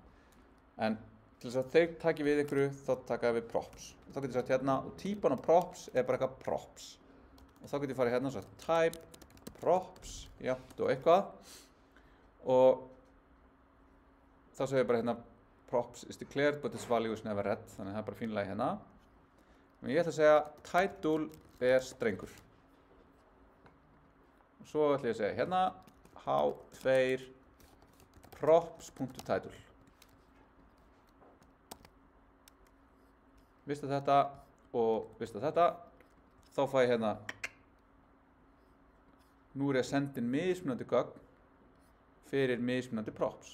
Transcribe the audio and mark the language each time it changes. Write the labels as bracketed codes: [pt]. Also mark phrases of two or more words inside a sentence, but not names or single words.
[is] En til þess að þeir taki við einhverju, þá taka við props. Og þá getur ég sagt hérna, og típan á props er bara eitthvað props. Og þá getur ég farið hérna og sagt [en] type props, [is] jafnt og eitthvað. Og þá segir ég bara hérna [en] props is declared but its value is never read, [is] þannig að það er bara fínlega hérna. Og ég ætla að segja title er strengur. og svo ætla ég að segja hérna h2 props.title. Vista þetta og vista þetta, þá fæ ég hérna, nú er ég að senda inn mismunandi gögn fyrir mismunandi props.